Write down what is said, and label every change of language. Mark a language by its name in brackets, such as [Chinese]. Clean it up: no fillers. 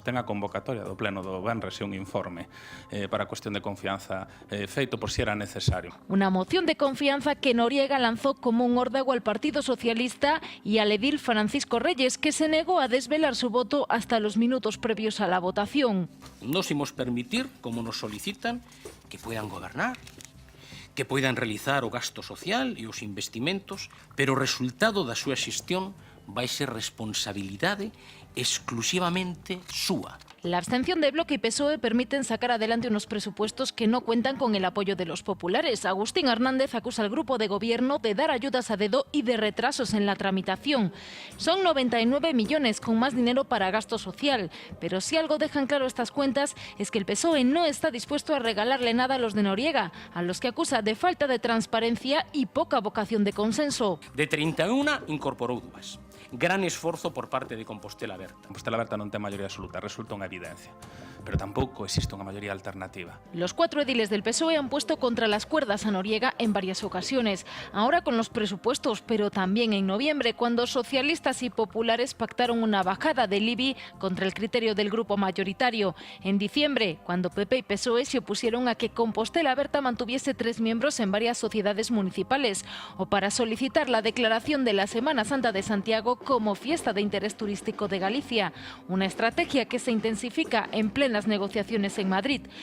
[Galician] Ten a convocatoria do pleno do Venres e un informe para a cuestión de confianza feito por si era necesario. [Spanish] Una moción de confianza que Noriega lanzó como un órdago al Partido Socialista y al edil Francisco Reyes, que se negó a desvelar su voto hasta los minutos previos a la votación. [Galician] Nos imos permitir, como nos solicitan, [Spanish] que puedan gobernar, que puedan realizar [Galician] o gasto social e os investimentos, pero o resultado da súa xestión vai ser responsabilidade exclusivamente súa. [Spanish] La abstención de Bloque y PSOE permiten sacar adelante unos presupuestos que no cuentan con el apoyo de los populares. Agustín Hernández acusa al grupo de gobierno de dar ayudas a dedo y de retrasos en la tramitación. Son 99 millones con más dinero para gasto social, pero si algo dejan claro estas cuentas es que el PSOE no está dispuesto a regalarle nada a los de Noriega, a los que acusa de falta de transparencia y poca vocación de consenso. [Galician] De 31 incorporou 2. Gran esforzo por parte de Compostela Aberta. Compostela Aberta non ten maioría absoluta, resulta unha evidencia, pero tampouco existe unha maioría alternativa. [Spanish] Los 4 ediles del PSOE han puesto contra las cuerdas a Noriega en varias ocasiones, ahora con los presupuestos, pero también en noviembre, cuando socialistas y populares pactaron una bajada del IBI contra el criterio del grupo mayoritario. En diciembre, cuando PP y PSOE se opusieron a que Compostela Aberta mantuviese 3 miembros en varias sociedades municipales, o para solicitar la declaración de la Semana Santa de Santiago como fiesta de interés turístico de Galicia, una estrategia que se intensifica en plenas negociaciones en Madrid.